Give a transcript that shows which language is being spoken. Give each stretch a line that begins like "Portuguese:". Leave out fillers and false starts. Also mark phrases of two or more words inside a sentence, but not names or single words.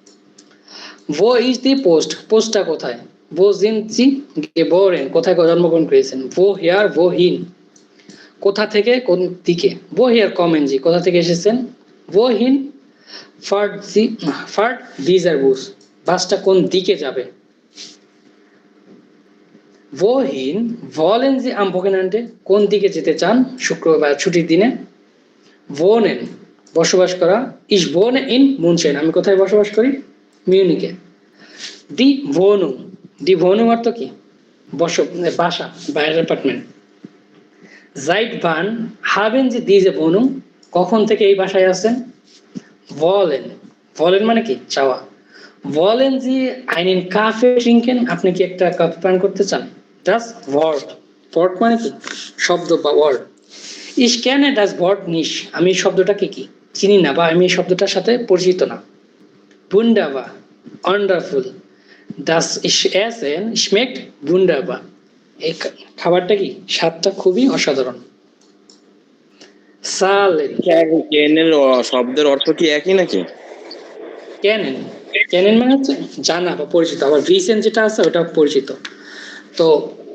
German: wo ist die Post,
Bangla: পোস্টটা কোথায়।
German: wo sind Sie geboren,
Bangla: কোথায় জন্মগ্রহণ করেছেন।
German: woher wohin,
Bangla: কোথা থেকে কোন দিকে।
German: woher kommen Sie,
Bangla: কোথা থেকে এসেছেন।
German: wohin fahrt dieser Bus,
Bangla: বাসটা কোন দিকে যাবে।
German: wohin wollen Sie am Wochenende,
Bangla: কোন দিকে যেতে চান শুক্রবার ছুটির দিনে। wohnen বসবাস করা,
German: ich wohne in München,
Bangla: আমি কোথায় বসবাস করি, মিউনিকে।
German: die Wohnung
Bangla: অর্থ কি বাসা বা অ্যাপার্টমেন্ট।
German: seit wann haben Sie diese Wohnung,
Bangla: কখন থেকে এই বাসায় আছেন।
German: wollen
Bangla: মানে কি চাওয়া।
German: wollen Sie einen Kaffee trinken,
Bangla: আপনি কি একটা কফি পান করতে চান।
German: das Wort
Bangla: মানে কি শব্দ বা ওয়ার্ড।
German: ich kenne das Wort nicht,
Bangla: আমি শব্দটাকে কি চিনি না বা আমি এই শব্দটার সাথে পরিচিত না।
German: wunderbar wonderful, das Essen schmeckt wunderbar,
Bangla: এই খাবারটা কি স্বাদটা খুবই অসাধারণ।
English: salary,
Bangla: কেনের শব্দের অর্থ কি একই নাকি। কেনেন মানে হচ্ছে জানা বা পরিচিত, আবার ভিসেন যেটা আছে ওটা পরিচিত।